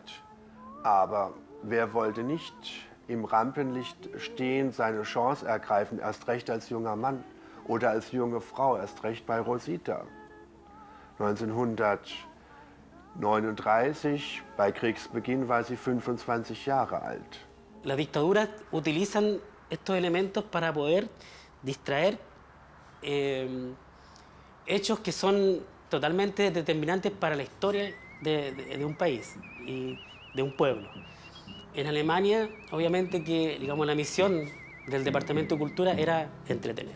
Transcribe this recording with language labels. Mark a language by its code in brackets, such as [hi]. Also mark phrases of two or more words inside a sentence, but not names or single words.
[de] Aber wer wollte nicht im Rampenlicht stehen, seine Chance ergreifen, erst recht als junger Mann oder als junge Frau, erst recht bei Rosita. 1939, bei Kriegsbeginn, war sie 25 Jahre alt. [es] Las dictaduras utilizan estos elementos para poder distraer hechos que son totalmente determinantes para la historia de un país y de un pueblo. En Alemania, obviamente que digamos, la misión del Departamento de Cultura era entretener.